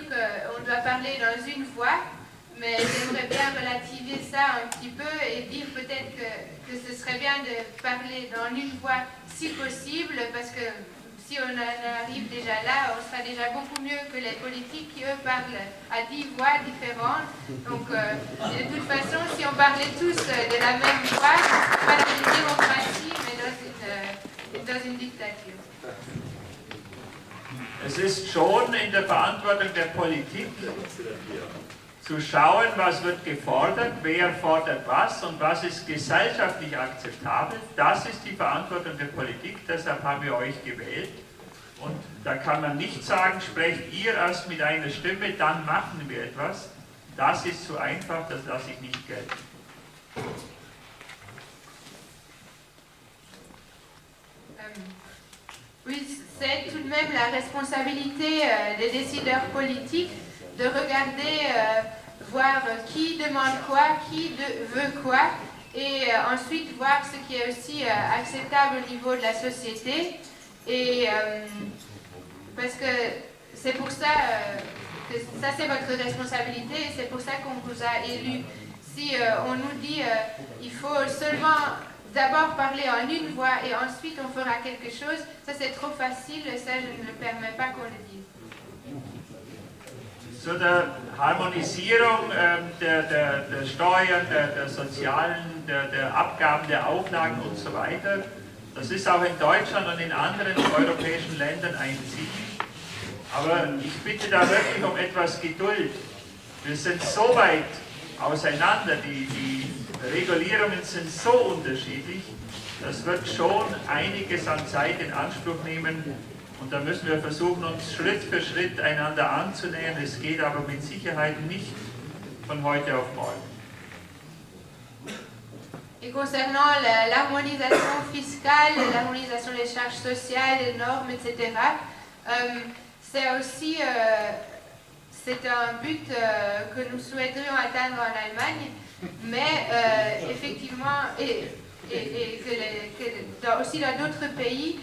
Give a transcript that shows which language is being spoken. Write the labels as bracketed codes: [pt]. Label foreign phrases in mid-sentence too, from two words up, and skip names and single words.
[fr] qu'on doit parler dans une voix, mais j'aimerais bien relativiser ça un petit peu et dire peut-être que ce serait bien de parler dans une voix si possible, parce que si on en arrive déjà là, on sera déjà beaucoup mieux que les politiques qui, eux, parlent à 10 voix différentes. Donc, de toute façon, si on parlait tous de la même voix, pas dans une démocratie, mais dans une dictature. [de] Es ist schon in der Verantwortung der Politik, zu schauen, was wird gefordert, wer fordert was und was ist gesellschaftlich akzeptabel. Das ist die Verantwortung der Politik, deshalb haben wir euch gewählt. Und da kann man nicht sagen, sprecht ihr erst mit einer Stimme, dann machen wir etwas. Das ist zu einfach, das lasse ich nicht gelten. [fr] Oui, c'est tout de même la responsabilité des décideurs politiques de regarder, voir qui demande quoi, qui veut quoi, et ensuite voir ce qui est aussi acceptable au niveau de la société. Et parce que c'est pour ça que ça c'est votre responsabilité et c'est pour ça qu'on vous a élu. Si on nous dit il faut seulement d'abord parler en une voix et ensuite on fera quelque chose, ça c'est trop facile, ça je ne permets pas qu'on le dise. [de] Zu der Harmonisierung der Steuern, der sozialen, der Abgaben, der Auflagen und so weiter, das ist auch in Deutschland und in anderen europäischen Ländern ein Ziel. Aber ich bitte da wirklich um etwas Geduld. Wir sind so weit auseinander, die Regulierungen sind so unterschiedlich, das wird schon einiges an Zeit in Anspruch nehmen. Und da müssen wir versuchen, uns Schritt für Schritt einander anzunähern. Es geht aber mit Sicherheit nicht von heute auf morgen. [fr] Et concernant l'harmonisation fiscale, l'harmonisation des charges sociales, les normes, etc., c'est aussi c'est un but que nous souhaiterions atteindre en Allemagne, mais effectivement, et que aussi dans d'autres pays.